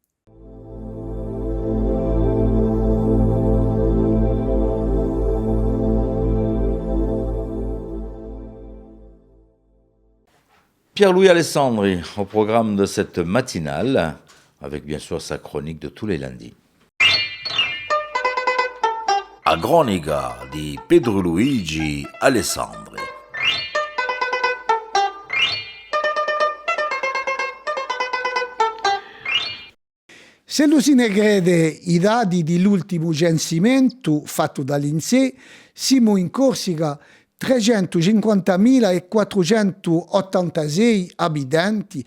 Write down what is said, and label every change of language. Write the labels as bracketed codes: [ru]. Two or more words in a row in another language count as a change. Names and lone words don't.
[fr] Pierre-Louis Alessandri au programme de cette matinale, avec bien sûr sa chronique de tous les lundis. [co] A Gronica di Pedro Luigi Alessandri. Se lo si ne crede i dati dell'ultimo censimento fatto dall'INSEE, siamo in Corsica 350.486 abitanti.